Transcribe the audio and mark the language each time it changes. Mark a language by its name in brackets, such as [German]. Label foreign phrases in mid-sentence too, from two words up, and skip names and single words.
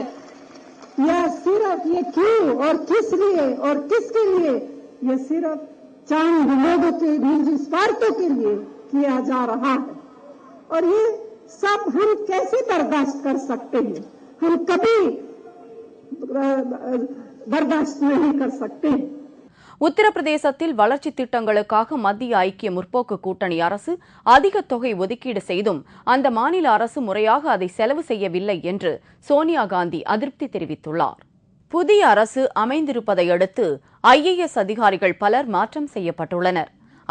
[Hindi] यह सिर्फ ये क्यों और किस लिए और किसके लिए, ये सिर्फ चंद लोगों के निजी स्वार्थों के लिए किया जा रहा है और ये सब हम कैसे बर्दाश्त कर सकते हैं? हम कभी बर्दाश्त नहीं कर सकते। [Tamil] உத்தரப்பிரதேசத்தில் வளர்ச்சி திட்டங்களுக்காக மத்திய ஐக்கிய முற்போக்கு கூட்டணி அரசு அதிக தொகை ஒதுக்கீடு செய்தும் அந்த மாநில அரசு முறையாக அதை செலவு செய்யவில்லை என்று சோனியா காந்தி அதிருப்தி தெரிவித்துள்ளார். புதிய அரசு அமைந்திருப்பதை அடுத்து IAS அதிகாரிகள் பலர் மாற்றம் செய்யப்பட்டுள்ளனர்.